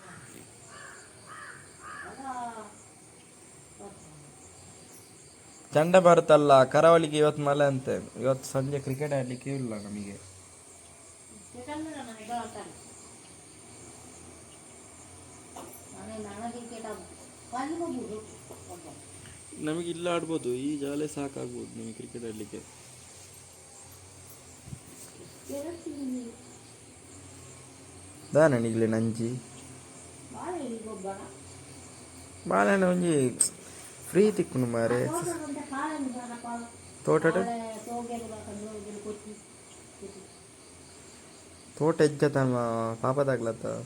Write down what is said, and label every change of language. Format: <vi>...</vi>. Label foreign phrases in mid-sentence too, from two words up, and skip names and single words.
<kn>ಚಂಡಮಾರುತ ಅಲ್ಲ, ಕರಾವಳಿಗೆ ಇವತ್ತು ಮಳೆ ಅಂತೆ. ಇವತ್ತು ಸಂಜೆ ಕ್ರಿಕೆಟ್ ಆಡಲಿಕ್ಕೆ ಇಲ್ಲ ನಮಗೆ. ನಮಗೆ ಇಲ್ಲ ಆಡ್ಬೋದು, ಈ ಜಾಲೆ ಸಾಕಾಗ್ಬೋದು ನಮಗೆ ಕ್ರಿಕೆಟ್ ಆಡಲಿಕ್ಕೆ.</kn> <tcy>ದಾನನಿಗ್ಲೆ ನಂಜಿ ಬಾಳೆಹಣ್ಣು ಒಂಜಿ ಫ್ರೀ ತಿಕ್ಕುನು ಮಾರೆ. ತೋಟ ತೋಟ ಇಜ್ಜತಮ್ಮ ಪಾಪದಾಗ್ಲತ್ತ.</tcy>